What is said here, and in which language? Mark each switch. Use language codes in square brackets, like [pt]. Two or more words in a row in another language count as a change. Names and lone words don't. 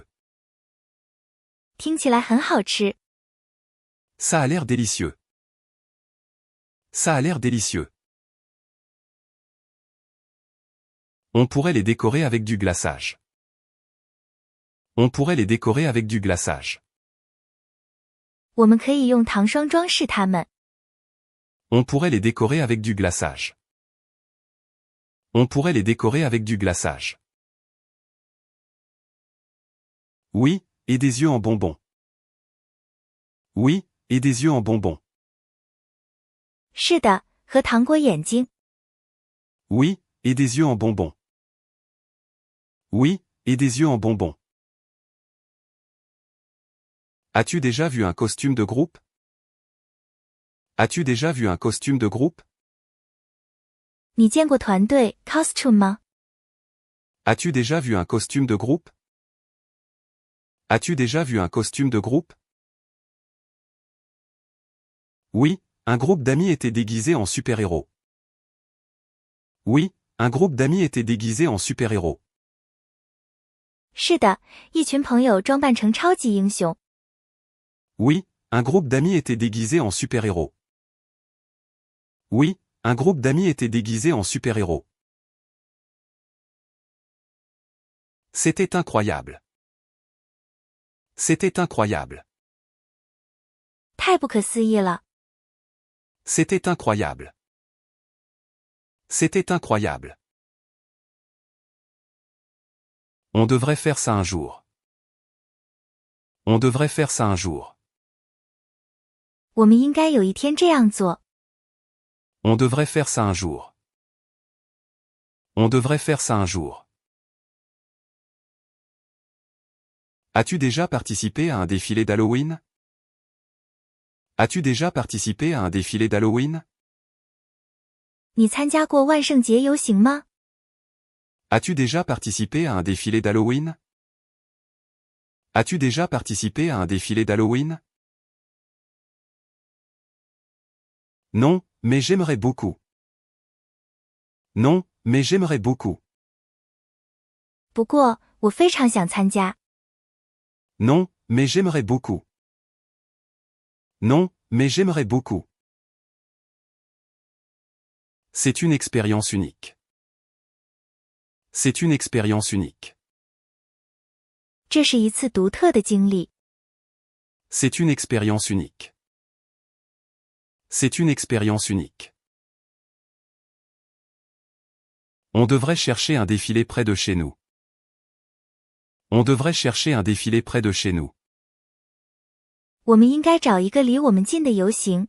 [zh] 听起来很好吃。 [fr] Ça a l'air délicieux. Ça a l'air délicieux. On pourrait les décorer avec du glaçage. On pourrait les décorer avec du glaçage. [zh] 我们可以用糖霜装饰它们。 [fr] On pourrait les décorer avec du glaçage. On pourrait les décorer avec du glaçage. Oui, et des yeux en bonbons. Oui, et des yeux en bonbons. [zh] 是的，和糖果眼睛。 [fr] Oui, et des yeux en bonbons. Oui, et des yeux en bonbons. As-tu déjà vu un costume de groupe? As-tu déjà vu un costume de groupe? [zh] 你见过团队 costume 吗？ [fr] As-tu déjà vu un costume de groupe? As-tu déjà vu un costume de groupe? Oui, un groupe d'amis était déguisé en super-héros. Oui, un groupe d'amis était déguisé en super-héros. [zh] 是的，一群朋友装扮成超级英雄。 [fr] Oui, un groupe d'amis était déguisé en super-héros. Oui, un groupe d'amis était déguisé en super-héros. C'était incroyable. C'était incroyable. [zh] 太不可思议了！ [fr] C'était incroyable. C'était incroyable. On devrait faire ça un jour. On devrait faire ça un jour. [zh] 我们应该有一天这样做。 [fr] On devrait faire ça un jour. On devrait faire ça un jour. As-tu déjà participé à un défilé d'Halloween? As-tu déjà participé à un défilé d'Halloween? [zh] 你参加过万圣节游行吗？ [fr] As-tu déjà participé à un défilé d'Halloween? As-tu déjà participé à un défilé d'Halloween? Non, mais j'aimerais beaucoup. Non, mais j'aimerais beaucoup. [zh] 不过，我非常想参加。 [fr] Non, mais j'aimerais beaucoup. Non, mais j'aimerais beaucoup. C'est une expérience unique. C'est une expérience unique. [zh] 这是一次独特的经历。 [fr] C'est une expérience unique. C'est une expérience unique. On devrait chercher un défilé près de chez nous. On devrait chercher un défilé près de chez nous. [zh] 我们应该找一个离我们近的游行。